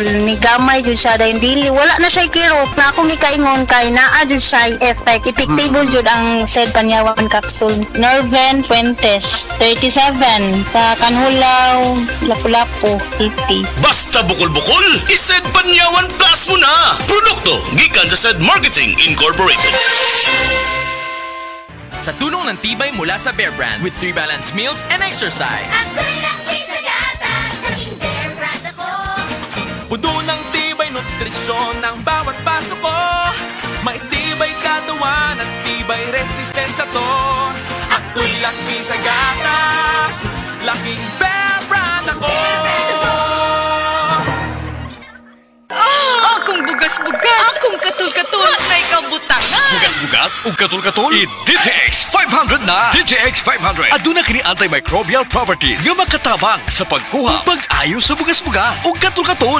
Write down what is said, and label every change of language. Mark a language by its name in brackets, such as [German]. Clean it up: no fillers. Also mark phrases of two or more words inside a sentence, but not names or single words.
[Cebuano] Ni gamay jud siya dahil dili wala na siya kirot. Na akong gikaingon kay naa jud siya effect. Epektibo jud ang Sed Panyawan capsule. Norvin Fuentes, 37, sa Kanhulaw, Lapu-Lapu, 80. Basta bukol-bukol, i-Sed Panyawan Plus mo na. Produkto gikan sa Sed Marketing Incorporated. [Filipino] Sa tulong ng tibay mula sa Bear Brand [English] with 3 balanced meals and exercise. [Filipino] Ang laki sa gatas, naging Bear Brand ako. Puno ng tibay nutrisyon ang bawat paso ko. May tibay katawan at tibay resistensya to. Ako'y laki sa gatas, laking Bear Brand ako. [Cebuano] Akong bugas-bugas, akong katul-katul, may kabutangan. Bugas-bugas ug katul-katul. I-DTX 500 na. DTX 500. Aduna kini [English] antimicrobial properties [Cebuano] nga makatabang sa pagkuha ug pag-ayo sa bugas-bugas ug katul-katul.